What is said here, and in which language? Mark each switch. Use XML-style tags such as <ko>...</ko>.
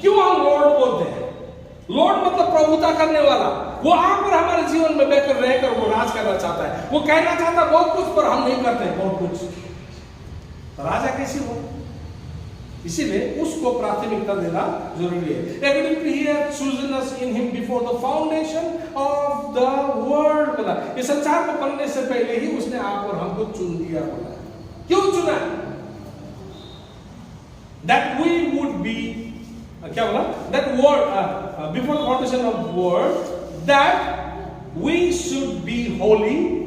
<hi>क्यों हम लॉर्ड बोलते हैं? लॉर्ड मतलब प्रभुता करने वाला। वो आप और हमारे जीवन में बेहतर रहकर वो राज करना चाहता है। वो कहना चाहता है बहुत कुछ, पर हम नहीं करते हैं बहुत कुछ। राजा कैसे हो? इसीलिए उसको प्राथमिकता देना जरूरी है।</hi> <en>According to He hath chosen us in Him before the foundation of the world।</en> <hi>बोला ये संसार को बनने से पहले ही उसने आप और हमको चुन लिया। बोला क्यों चुना?</hi> <en>That we would be, क्या बोला? That word before the foundation of the world, that we should be holy।</en>